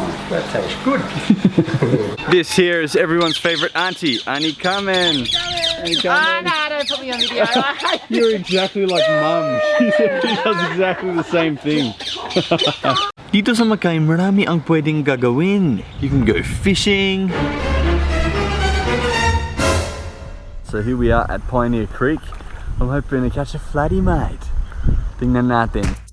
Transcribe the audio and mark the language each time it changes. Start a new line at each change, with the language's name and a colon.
English: That tastes good. This here is everyone's favorite auntie, Annie Carmen. Annie Carmen. Don't put me on video. You're exactly like Mum. She does exactly the same thing.
Filipino: Dito sa Mackay, marami ang pwedeng gagawin.
English: You can go fishing. So here we are at Pioneer Creek. I'm hoping to catch a flatty, mate.
Filipino: Tingnan natin.